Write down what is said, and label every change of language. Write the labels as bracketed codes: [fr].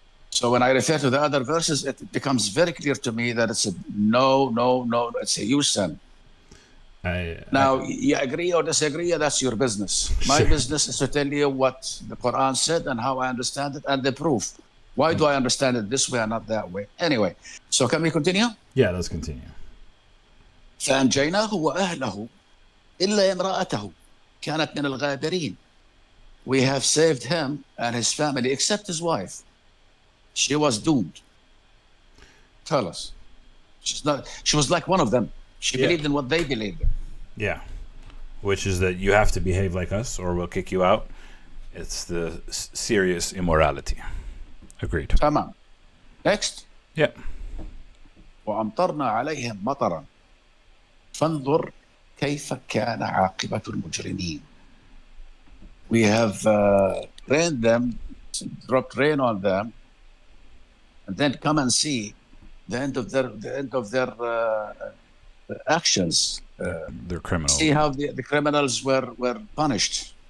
[en] So when I refer to the other verses, it becomes very clear to me that it's a no, it's a you sin. Now, you agree or disagree, that's your business. My business is to tell you what the Quran said and how I understand it and the proof. Why do I understand it this way and not that way? Anyway, so can we continue? Yeah, let's continue. [ar] فأنجيناه وأهله إلا امرأته كانت من الغابرين. [en] We have saved him and his family except his wife. She was doomed. Tell us. She was like one of them. She believed in what they believed in. Yeah. Which is that you have to behave like us or we'll kick you out. It's the serious immorality. Agreed. [ar] تمام. [en] Next. Yeah. [ar] وأمطرنا عليهم مطرا فانظر كيف كان عاقبة المجرمين. [en] We have rained them, dropped rain on them, and then come and see the end of their actions. They're criminals. See how the criminals were punished.